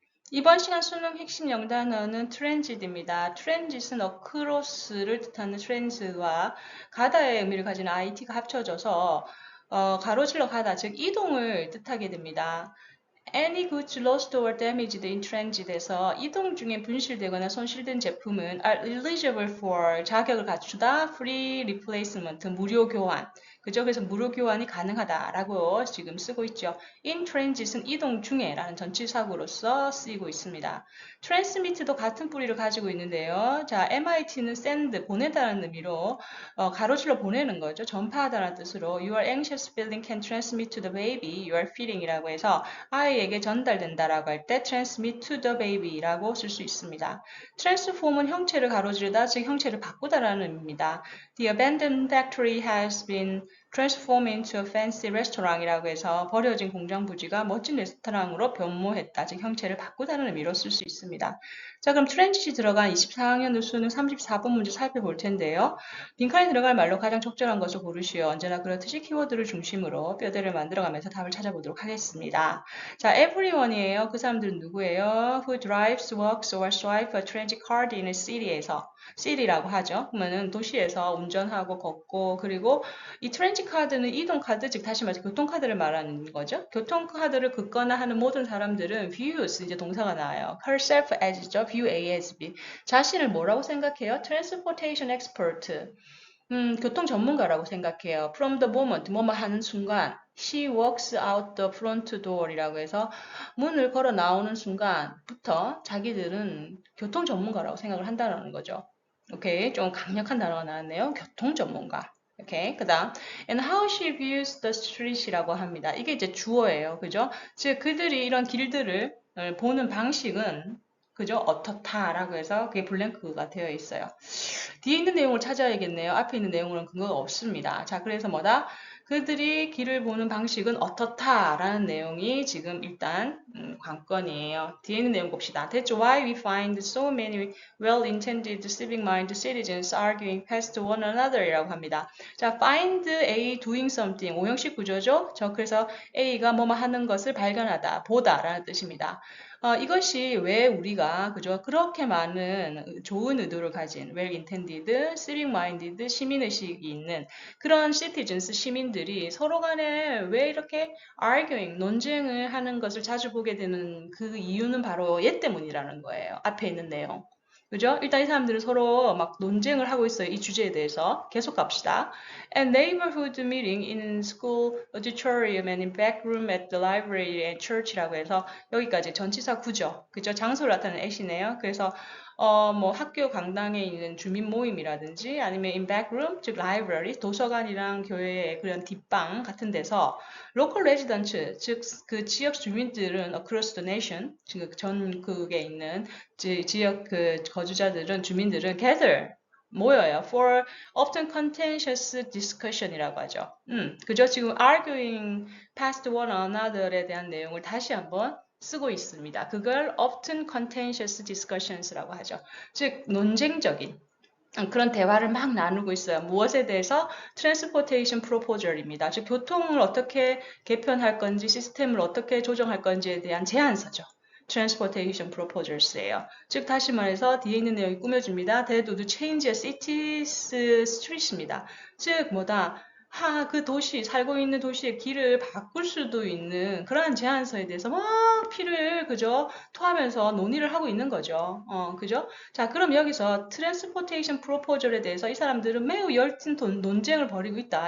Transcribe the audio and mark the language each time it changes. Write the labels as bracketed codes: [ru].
[ko] 이번 시간 수능 핵심 영단어는 트랜짓입니다. 트랜짓은 across를 뜻하는 트랜스와 가다의 의미를 가지는 IT가 합쳐져서 가로질러 가다, 즉 이동을 뜻하게 됩니다. [en] Any goods lost or damaged in transit에서 [ko] 이동 중에 분실되거나 손실된 제품은 [en] are eligible for [ko] 자격을 갖추다, [en] free replacement, [ko] 무료 교환. 그죠? 그래서 무료 교환이 가능하다라고 지금 쓰고 있죠. [en] In transit [ko] 은 이동 중에라는 전치사구로서 쓰이고 있습니다. transmit도 같은 뿌리를 가지고 있는데요. 자, MIT는 send, 보내다라는 의미로 가로질러 보내는 거죠. 전파하다라는 뜻으로 [en] Your anxious feeling can transmit to the baby you are feeding이라고 [ko] 해서 아이에게 전달된다라고 할 때 [en] transmit to the baby라고 쓸 수 있습니다. [ko] transform은 형체를 가로지르다, 즉 형체를 바꾸다라는 의미입니다. [en] The abandoned factory has been transformed into a fancy restaurant [ko] 이라고 해서 버려진 공장 부지가 멋진 레스토랑으로 변모했다, 즉 형체를 바꾸다는 의미로 쓸 수 있습니다. 자, 그럼 트랜짓이 들어간 24학년 수능 34번 문제 살펴볼 텐데요. 빈칸에 들어갈 말로 가장 적절한 것을 고르시오. 언제나 그렇듯이 키워드를 중심으로 뼈대를 만들어가면서 답을 찾아보도록 하겠습니다. 자, everyone이에요. 그 사람들은 누구예요? [en] Who drives, walks, or swipes a transit card in a city에서 city라고 하죠. [ko] 그러면은 도시에서 운전하고 걷고, 그리고 이 트렌지 카드는 이동 카드, 즉 다시 말해서 교통 카드를 말하는 거죠. 교통 카드를 긋거나 하는 모든 사람들은 views, 이제 동사가 나와요. [en] herself as죠. view A as B. [ko] 자신을 뭐라고 생각해요? [en] transportation expert. [ko] 교통 전문가라고 생각해요. [en] From the moment, [ko] 뭐뭐 하는 순간. [en] She walks out the front door [ko] 이라고 해서 문을 걸어 나오는 순간부터 자기들은 교통 전문가라고 생각을 한다는 거죠. 오케이, 좀 강력한 단어가 나왔네요. 교통 전문가. [en] 오케이, 그 다음 and how she views the street이라고 합니다. [ko] 이게 이제 주어예요. 그죠? 즉 그들이 이런 길들을 보는 방식은 그죠? 어떻다라고 해서 그게 블랭크가 되어 있어요. 뒤에 있는 내용을 찾아야겠네요. 앞에 있는 내용은 근거가 없습니다. 자, 그래서 뭐다? 그들이 길을 보는 방식은 어떻다라는 내용이 지금 일단 관건이에요. 뒤에 있는 내용 봅시다. [en] That's why we find so many well-intended civic-minded citizens arguing past one another이라고 합니다. [ko] 자, find A doing something, 오형식 구조죠. 그래서 A가 뭐뭐 하는 것을 발견하다, 보다라는 뜻입니다. 이것이 왜 우리가 그죠? 그렇게 많은 좋은 의도를 가진 [en] well intended, civic minded [ko] 시민의식이 있는 그런 citizens 시민들이 서로 간에 왜 이렇게 arguing 논쟁을 하는 것을 자주 보게 되는 그 이유는 바로 얘 때문이라는 거예요. 앞에 있는 내용. 그죠? 일단 이 사람들은 서로 막 논쟁을 하고 있어요. 이 주제에 대해서. 계속 갑시다. [en] And neighborhood meeting in school auditorium and in back room at the library and church라고 해서 여기까지 전치사 구죠. [ko] 그죠? 장소를 나타내는 at이네요. 그래서 뭐 학교 강당에 있는 주민 모임이라든지 아니면 in back room, 즉 library, 도서관이랑 교회의 그런 뒷방 같은 데서 local residents, 즉 그 지역 주민들은 [en] across the nation, [ko] 즉 전국에 있는 지역 그 거주자들은 주민들은 gather 모여요. [en] For often contentious discussion이라고 하죠. [ko] 그죠? 지금 arguing past one another에 대한 내용을 다시 한번 쓰고 있습니다. 그걸 [en] often contentious discussions [ko] 라고 하죠. 즉 논쟁적인 그런 대화를 막 나누고 있어요. 무엇에 대해서? 트랜스포테이션 프로포절입니다. 즉 교통을 어떻게 개편할 건지 시스템을 어떻게 조정할 건지에 대한 제안서죠. [en] Transportation Proposals예요. [ko] 즉 다시 말해서 뒤에 있는 내용이 꾸며집니다. [en] They would change a city's streets입니다. [ko] 즉 뭐다? 그 도시, 살고 있는 도시의 길을 바꿀 수도 있는 그러한 제안서에 대해서 막 피를 그죠? 토하면서 논의를 하고 있는 거죠. 그죠? 자, 그럼 여기서 트랜스포테이션 프로포절에 대해서 이 사람들은 매우 열띤 논쟁을 벌이고 있다.